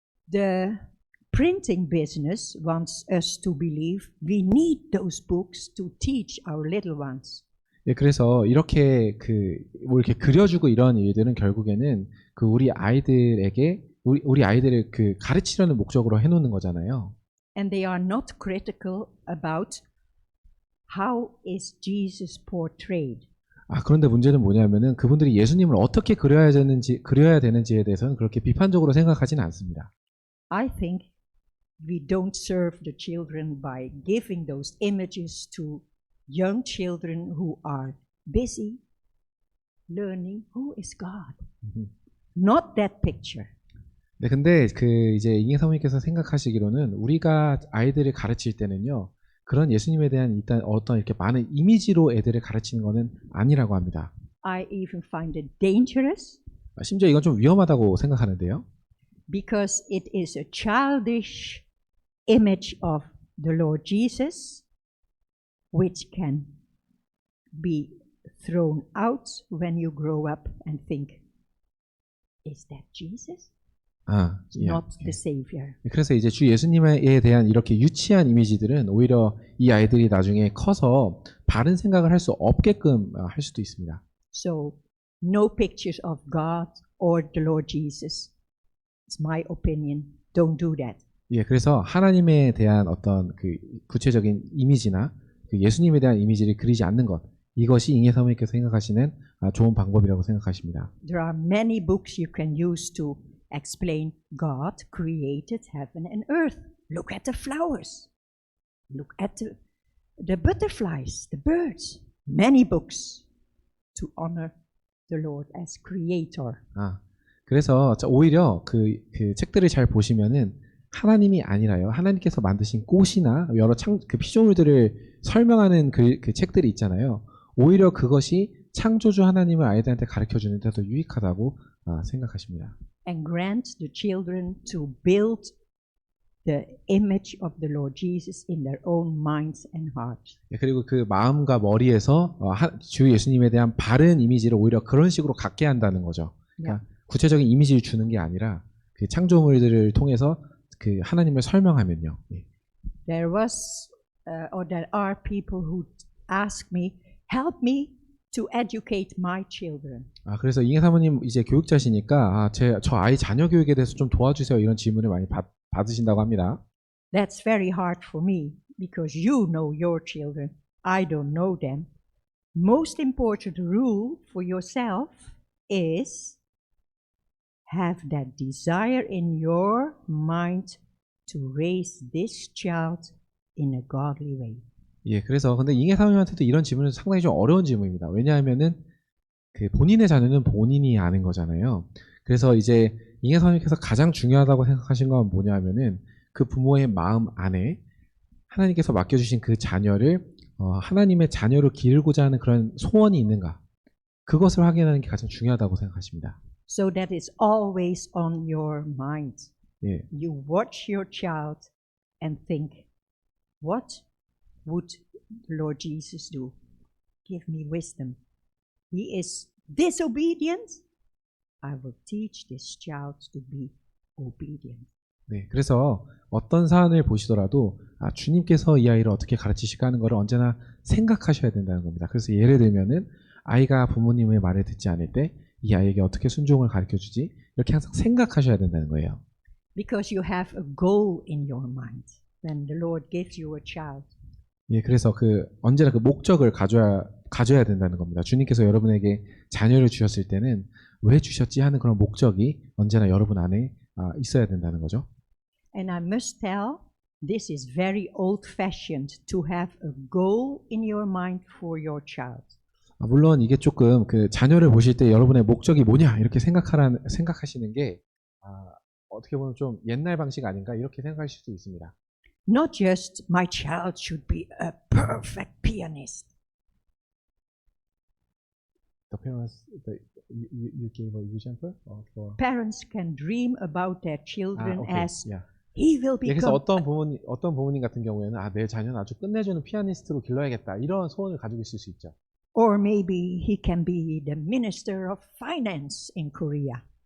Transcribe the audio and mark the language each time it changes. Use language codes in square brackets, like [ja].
[en] The printing business wants us to believe we need those books to teach our little ones. [ko] 예, 그래서 이렇게 뭐 이렇게 그려주고 이런 일들은 결국에는 우리 아이들에게 우리 아이들을 가르치려는 목적으로 해놓는 거잖아요. [en] And they are not critical about how is Jesus portrayed. [ko] 그런데 문제는 뭐냐면은 그분들이 예수님을 어떻게 그려야 되는지에 대해서는 그렇게 비판적으로 생각하지는 않습니다. [en] I think we don't serve the children by giving those images to young children who are busy learning who is God. Not that picture. [ko] 네, 근데 이제 잉여 사모님께서 생각하시기로는 우리가 아이들을 가르칠 때는요, 그런 예수님에 대한 일단 어떤 이렇게 많은 이미지로 애들을 가르치는 것은 아니라고 합니다. [en] I even find it dangerous [ko] 심지어 이건 좀 위험하다고 생각하는데요. [en] because it is a childish image of the Lord Jesus which can be thrown out when you grow up and think, is that Jesus? [ko] 예. [en] Not the Savior. [ko] 그래서 이제 주 예수님에 대한 이렇게 유치한 이미지들은 오히려 이 아이들이 나중에 커서 바른 생각을 할 수 없게끔 할 수도 있습니다. [en] So, no pictures of God or the Lord Jesus. It's my opinion. Don't do that. [ko] 예, 그래서 하나님에 대한 어떤 구체적인 이미지나 예수님에 대한 이미지를 그리지 않는 것, 이것이 잉여 사모님께서 생각하시는 좋은 방법이라고 생각하십니다. [en] There are many books you can use to explain God created heaven and earth. Look at the flowers. Look at the butterflies, the birds. Many books to honor the Lord as creator. [ko] 그래서 오히려 그 책들을 잘 보시면은 하나님이 아니라요. 하나님께서 만드신 꽃이나 여러 피조물들을 설명하는 그 책들이 있잖아요. 오히려 그것이 창조주 하나님을 아이들한테 가르쳐주는 데 더 유익하다고 생각하십니다. [en] And grant the children to build the image of the Lord Jesus in their own minds and hearts. [ko] 그리고 그 마음과 머리에서 주 예수님에 대한 바른 이미지를 오히려 그런 식으로 갖게 한다는 거죠. 그러니까 구체적인 이미지를 주는 게 아니라 그 창조물들을 통해서 그 하나님을 설명하면요. [en] There was or there are people who ask me, help me to educate my children. [ko] 그래서 잉여 사모님 이제 교육자시니까 저 아이 자녀 교육에 대해서 좀 도와주세요. 이런 질문을 많이 받으신다고 합니다. [en] That's very hard for me because you know your children. I don't know them. Most important rule for yourself is have that desire in your mind to raise this child in a godly way. [ko] 예, 그래서 근데 잉여 사모님한테도 이런 질문은 상당히 좀 어려운 질문입니다. 왜냐하면은 본인의 자녀는 본인이 아는 거잖아요. 그래서 이제 잉여 사모님께서 가장 중요하다고 생각하신 건 뭐냐면은 그 부모의 마음 안에 하나님께서 맡겨주신 그 자녀를 하나님의 자녀로 기르고자 하는 그런 소원이 있는가, 그것을 확인하는 게 가장 중요하다고 생각하십니다. [en] So that is always on your mind. [ko] 예. [en] You watch your child and think, what would the Lord Jesus do? Give me wisdom. He is disobedient. I will teach this child to be obedient. [ko] 네, 그래서 어떤 사안을 보시더라도 주님께서 이 아이를 어떻게 가르치실까 하는 것을 언제나 생각하셔야 된다는 겁니다. 그래서 예를 들면은 아이가 부모님의 말을 듣지 않을 때 이 아이에게 어떻게 순종을 가르쳐주지, 이렇게 항상 생각하셔야 된다는 거예요. [en] Because you have a goal in your mind when the Lord gives you a child. [ko] 예, 그래서 언제나 그 목적을 가져야 된다는 겁니다. 주님께서 여러분에게 자녀를 주셨을 때는 왜 주셨지 하는 그런 목적이 언제나 여러분 안에 있어야 된다는 거죠. [en] And I must tell, this is very old-fashioned to have a goal in your mind for your child. [ko] 물론 이게 조금 자녀를 보실 때 여러분의 목적이 뭐냐 이렇게 생각하시는 게 어떻게 보면 좀 옛날 방식 아닌가 이렇게 생각하실 수 있습니다. [en] Not just my child should be a perfect pianist. the parents, you gave an example for. Parents can dream about their children okay. as Yeah. he will [ko] 예, 그래서 [en] become [ko] 어떤 부모님 같은 경우에는 내 자녀는 아주 끝내주는 피아니스트로 길러야겠다 이런 소원을 가지고 있을 수 있죠. [en] or maybe he can be the minister of finance in Korea.